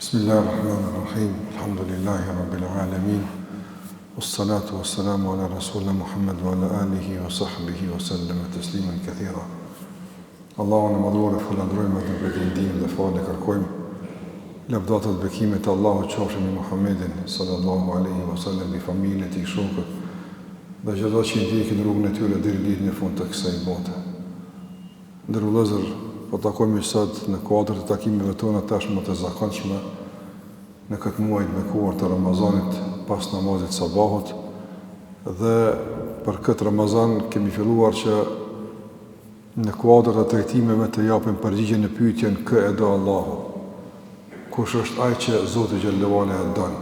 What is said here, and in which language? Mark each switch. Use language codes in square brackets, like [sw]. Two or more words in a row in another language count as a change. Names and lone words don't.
[ar] بسم الله الرحمن الرحيم. الحمد لله رب العالمين. والصلاة والسلام على رسولنا محمد وعلى آله وصحبه وسلم تسليما كثيرا. [sq] Allahun e madhuar e falënderojmë dhe pretendojmë dhe falë kërkojmë. Lavdata dhe bekimet e Allahut qofshin me Muhammedin [ar] صلى الله عليه وسلم, [sq] me familjen e tij, shokët dhe çdo që ndjekin rrugën e tyre deri në ditën e fundit të kësaj bote. Ndërru vëllezër, po takojmë sot në kuadër të takimeve tona tashmë të zakonshme në këtë muaj të bekuar të Ramazanit pas namazit sabahut, dhe për këtë Ramazan kemi filluar që në kuadër të trajtimeve të japim përgjigje në pyetjen kë e do Allahu, kush është ai që Zoti [ar] جل وعلا [sq] e don.